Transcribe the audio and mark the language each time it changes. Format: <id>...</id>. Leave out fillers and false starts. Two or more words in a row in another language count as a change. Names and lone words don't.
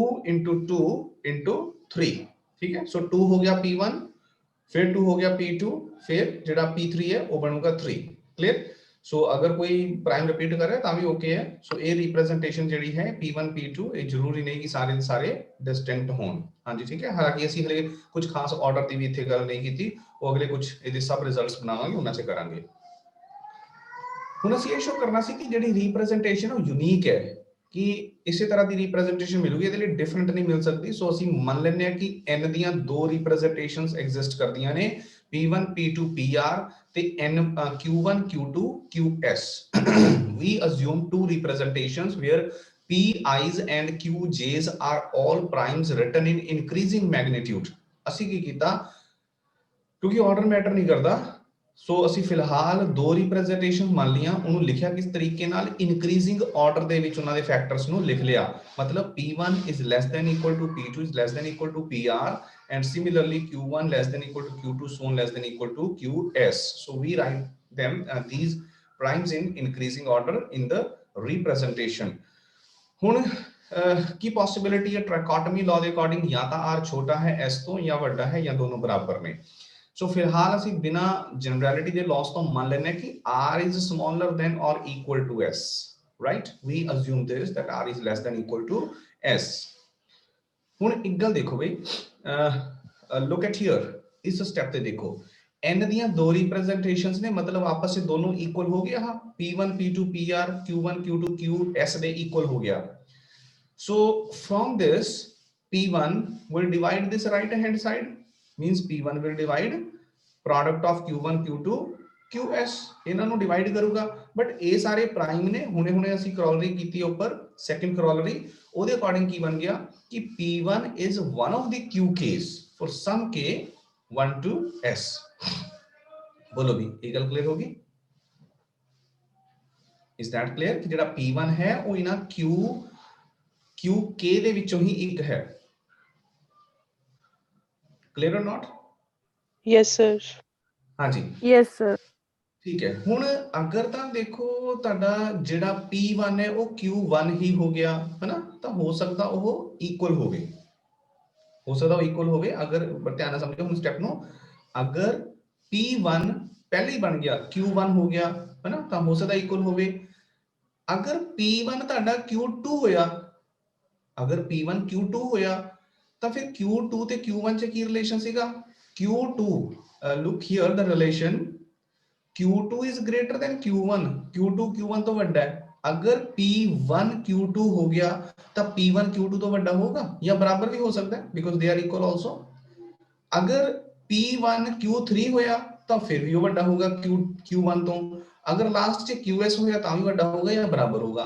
<hi>2 3 ठीक है सो 2 हो गया p1 फिर 2 हो गया p2 फिर जेड़ा p3 है वो बनूगा 3 क्लियर सो अगर कोई प्राइम रिपीट कर रहा है तां भी ओके है सो ये रिप्रेजेंटेशन जेडी है p1 p2 ये जरूरी नहीं कि सारे सारे डिस्टिंक्ट हों हां जी ठीक है हालांकि</hi> <pa>ਅਸੀਂ ਹਲੇ ਕੁਝ ਖਾਸ ਆਰਡਰ ਦੀ ਵੀ ਇੱਥੇ ਗੱਲ ਨਹੀਂ ਕੀਤੀ ਉਹ ਅਗਲੇ ਕੁਝ ਇਹਦੇ ਸਬ ਰਿਜ਼ਲਟਸ ਬਣਾਵਾਂਗੇ ਉਹਨਾਂ ਸੇ ਕਰਾਂਗੇ ਹੁਣ ਅਸੀਂ ਇਹ ਸ਼ੋ ਕਰਨਾ ਸੀ ਕਿ ਜਿਹੜੀ ਰਿਪਰੈਜ਼ੈਂਟੇਸ਼ਨ ਉਹ ਯੂਨੀਕ ਹੈ ਕਿ ਇਸੇ ਤਰ੍ਹਾਂ ਦੀ ਰਿਪਰੈਜ਼ੈਂਟੇਸ਼ਨ ਮਿਲੂਗੀ ਇਹਦੇ ਲਈ ਡਿਫਰੈਂਟ ਨਹੀਂ ਮਿਲ ਸਕਦੀ ਸੋ ਅਸੀਂ ਮੰਨ ਲੈਂਦੇ ਹਾਂ ਕਿ n ਦੀਆਂ ਦੋ ਰਿਪਰੈਜ਼ੈਂਟੇਸ਼ਨਸ ਐਗਜ਼ਿਸਟ ਕਰਦੀਆਂ ਨੇ p1 p2 pr ਤੇ n q1 q2 qs</pa> <en>we assume two representations where pi's and qj's are all primes written in increasing magnitude</en> <pa>ਅਸੀਂ ਕੀ ਕੀਤਾ ਕਿਉਂਕਿ ਆਰਡਰ ਮੈਟਰ ਨਹੀਂ ਕਰਦਾ ਸੋ ਅਸੀਂ ਫਿਲਹਾਲ ਦੋ ਰਿਪਰੈਜ਼ੈਂਟੇਸ਼ਨ ਮੰਨ ਲੀਆਂ ਉਹਨੂੰ ਲਿਖਿਆ ਕਿਸ ਤਰੀਕੇ ਨਾਲ ਇਨਕਰੀਜ਼ਿੰਗ ਆਰਡਰ ਦੇ ਵਿੱਚ ਉਹਨਾਂ ਦੇ ਫੈਕਟਰਸ ਨੂੰ ਲਿਖ ਲਿਆ ਮਤਲਬ p1</pa> <en>is less than equal to p2 is less than equal to pr and similarly q1 less than equal to q2 so on less than equal to qs so we write them these primes in increasing order in the representation</en> <pa>ਹੁਣ ਕੀ ਪੋਸਿਬਿਲਿਟੀ ਹੈ ਟ੍ਰਾਈਕੋਟੋਮੀ ਲਾਅ ਦੇ ਅਕੋਰਡਿੰਗ ਜਾਂ ਤਾਂ r ਛੋਟਾ ਹੈ s ਤੋਂ ਜਾਂ ਵੱਡਾ ਹੈ ਜਾਂ ਦੋਨੋਂ ਬਰਾਬਰ ਨੇ</pa> <hi>सो फिलहाल</hi> <pa>ਅਸੀਂ ਬਿਨਾ ਜਨਰੈਲਿਟੀ ਦੇ ਲॉस ਤੋਂ ਮੰਨ ਲੈਨੇ ਕਿ</pa> <en>r is smaller than or equal to s right we assume this that r is less than equal to s</en> <pa>ਹੁਣ ਇੱਕ ਗੱਲ ਦੇਖੋ ਬਈ</pa> <en>look at here</en> <pa>ਇਸ ਸਟੈਪ ਤੇ ਦੇਖੋ n ਦੀਆਂ ਦੋ ਰਿਪਰੈਜ਼ੈਂਟੇਸ਼ਨਸ ਨੇ ਮਤਲਬ ਆਪਸ ਵਿੱਚ ਦੋਨੋਂ ਇਕੁਅਲ ਹੋ ਗਏ ਹਾਂ p1 p2 pr q1 q2 qs ਦੇ ਇਕੁਅਲ ਹੋ ਗਿਆ</pa> <en>so from this p1 will divide this right hand side means p1 will divide product of q1 q2 qs</en> <pa>ਇਹਨਾਂ ਨੂੰ ਡਿਵਾਈਡ ਕਰੂਗਾ ਬਟ ਇਹ ਸਾਰੇ ਪ੍ਰਾਈਮ ਨੇ ਹੁਣੇ ਅਸੀਂ ਕਰੋਲਰੀ ਕੀਤੀ ਉੱਪਰ ਸੈਕੰਡ ਕਰੋਲਰੀ ਉਹਦੇ ਅਕੋਰਡਿੰਗ ਕੀ ਬਣ ਗਿਆ ਕਿ p1</pa> <en>is one of the qk's for some k 1 to s</en> <hi>बोलो भी ये गल क्लियर होगी</hi> <en>is that clear</en> <pa>कि ਜਿਹੜਾ P1 है ਉਹ ਇਹਨਾਂ QK ਦੇ ਵਿੱਚੋਂ ਹੀ ਇੱਕ ਹੈ।</pa> <hi>क्लियर और नॉट?</hi> <en>Yes, sir.</en> <hi>हाँ जी</hi> <en>Yes, sir.</en> <hi>ठीक है।</hi> <pa>ਹੁਣ ਅਗਰ ਤਾਂ ਦੇਖੋ ਤੁਹਾਡਾ ਜਿਹੜਾ P1 ਹੈ ਉਹ Q1 ਹੀ ਹੋ ਗਿਆ ਹੈ ਨਾ, ਤਾਂ ਹੋ ਸਕਦਾ ਉਹ ਇਕੁਅਲ ਹੋਵੇ, ਹੋ ਸਕਦਾ ਉਹ ਇਕੁਅਲ ਹੋਵੇ। ਅਗਰ ਧਿਆਨ ਨਾਲ ਸਮਝੋ ਹੁਣ ਸਟੈਪ ਨੂੰ, ਅਗਰ P1 ਪਹਿਲੇ ਹੀ ਬਣ ਗਿਆ Q1 ਹੋ ਗਿਆ ਹੈ ਨਾ, ਤਾਂ ਹੋ ਸਕਦਾ ਇਕੁਅਲ ਹੋਵੇ। ਅਗਰ P1 ਤੁਹਾਡਾ Q2 ਹੋਇਆ, ਅਗਰ P1 Q2 ਹੋਇਆ ਤਾਂ ਫਿਰ Q2 ਤੇ Q1 ਚ ਕੀ ਰਿਲੇਸ਼ਨ ਸੀਗਾ? Q2</pa> <en>look here the relation</en> <pa>Q2</pa> <en>is greater than Q1,</en> <pa>Q2 Q1 ਤੋਂ ਵੱਡਾ ਹੈ। ਅਗਰ P1 Q2 ਹੋ ਗਿਆ ਤਾਂ P1 Q2 ਤੋਂ ਵੱਡਾ ਹੋਗਾ ਜਾਂ ਬਰਾਬਰ ਵੀ ਹੋ ਸਕਦਾ ਹੈ,</pa> <en>because they are equal also।</en> <pa>ਅਗਰ P1 Q3 ਹੋਇਆ ਤਾਂ ਫਿਰ ਵੀ ਉਹ ਵੱਡਾ ਹੋਗਾ Q1 ਤੋਂ। ਅਗਰ ਲਾਸਟ 'ਚ QS ਹੋਇਆ ਤਾਂ ਵੀ ਵੱਡਾ ਹੋਗਾ ਜਾਂ ਬਰਾਬਰ ਹੋਗਾ।</pa>